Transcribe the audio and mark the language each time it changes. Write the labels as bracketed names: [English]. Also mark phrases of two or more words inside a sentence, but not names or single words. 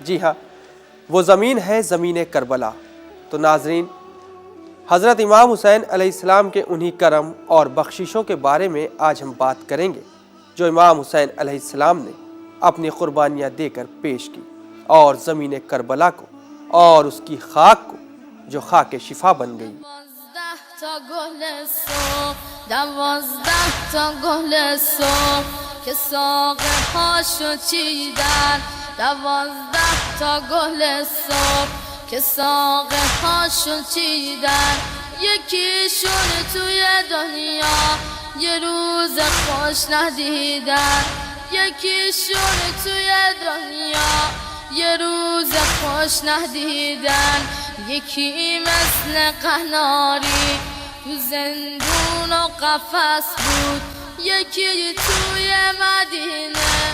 [Urdu] جی ہاں، وہ زمین ہے زمین کربلا۔ تو ناظرین، حضرت امام حسین علیہ السلام کے انہی کرم اور بخششوں کے بارے میں آج ہم بات کریں گے جو امام حسین علیہ السلام نے اپنی قربانیاں دے کر پیش کی اور زمین کربلا کو اور اس کی خاک کو جو خاک شفا بن گئی۔ [Persian] 12 تا گل صبح 12 تا گل صبح که ساقه هاشو چیدن 12 تا گل صبح که ساقه هاشو چیدن یکیشون توی دنیا یه روز خوش ندیدن یکیشون توی دنیا یه روز خوش ندیدن یکی مثل قناری تو زندون و قفس بود یکی توی مدینه